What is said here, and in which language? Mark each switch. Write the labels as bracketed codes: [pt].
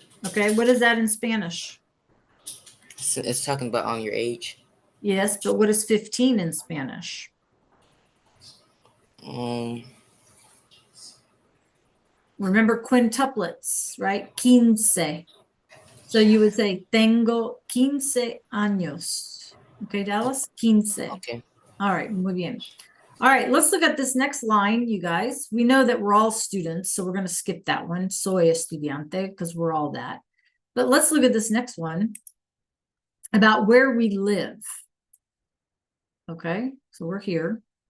[en] Okay. What is that in Spanish? It's talking about on your age. Yes, but what is 15 in Spanish? Remember quintuplets, right? [es] Quince. [en] So you would say, [es] tengo 15 años. [en] Okay, Dallas? [es] Quince. [en] Okay. All right, [es] muy bien. [en] All right, let's look at this next line, you guys. We know that we're all students, so we're going to skip that one. [es] Soy estudiante, [en] because we're all that. But let's look at this next one about where we live. Okay, so we're here.